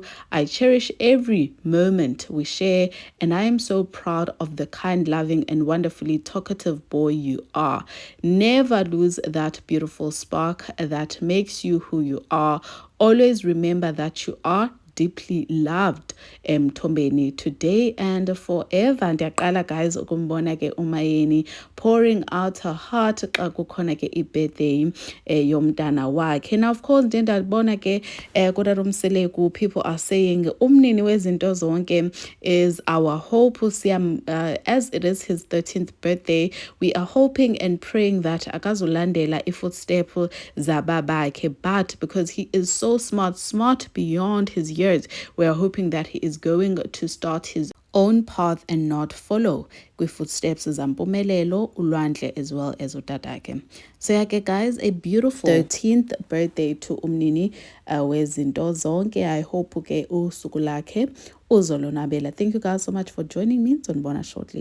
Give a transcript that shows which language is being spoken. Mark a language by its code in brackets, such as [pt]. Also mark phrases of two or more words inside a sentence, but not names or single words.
[en] I cherish every moment we share, and I am so proud of the kind, loving, and wonderfully talkative boy you are. Never lose that beautiful spark that makes you who you are. Always remember that you are deeply loved Mthombeni today and forever. [xh] Ndiyaqala guys ukumbona ke Umayeni [en] pouring out her heart [xh] xa kukhona ke ibirthday yomntana wakhe. [en] Now of course [xh] ndiyabona ke kodwa Mseleko, [en] people are saying [xh] umnini wezinto zonke [en] is our hope. As it is his 13th birthday, we are hoping and praying that [xh] akazulandela ifootstep zababakhe, [en] but because he is so smart beyond his years, we are hoping that he is going to start his own path and not follow footsteps [xh] zampumelelo ulwandle [en] as well as utadake. So yeah guys, a beautiful 13th birthday to [xh] umnini wezinto zonke. [en] I hope [xh] ke usuku lakhe uzolonwabela. [en] Thank you guys so much for joining me. [xh] Sonibona shortly.